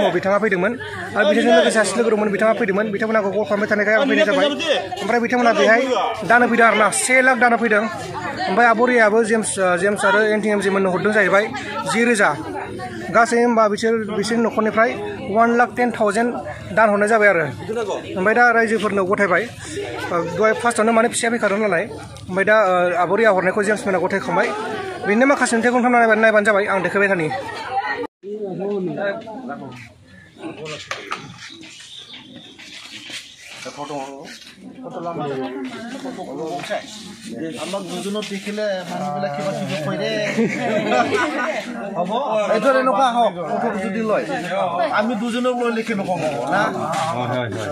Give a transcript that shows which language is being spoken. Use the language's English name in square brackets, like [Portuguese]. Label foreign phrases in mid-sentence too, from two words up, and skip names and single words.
[Bodo] बिथाङा फैदोंमोन आरो बिथांजों लोगोसे सासे लोगो दंमोन बिथाङा फैदोंमन बिथांमोना कल खालामबाय थानायखाय आं फैनाय जाबाय ओमफ्राय बिथांमोना बेहाय दानो फैदों आरोना 1 लाख दानो फैदों ओमफ्राय आबुरियाबो जेम्स आरो एनटिएमजि मोननो हरदों जाहैबाय 10,000 गासै होमबा बिसोरनि न'खरनिफ्राय 1,10,000 दान हरनाय जाबाय आरो ओमफ्राय दा रायजोफोरनो गथायबाय दहाय फार्स्टआवनो माने फिसाया फैखादों नालाय ओमफ्राय दा आबुरिया हरनायखौ जेम्समोना गथायखांबाय बेनो माखासे नुथायखौ नायबानो जाबाय आं देखायबाय थानि [Assamese] আমাক দুজনত দেখিলে মানুহবিলাক কিবা কিবি কয় দে হ'ব এইটো এনেকুৱা হওক ফটো যদি লয় আমি দুজনক লৈ লিখি নকওঁ না হয়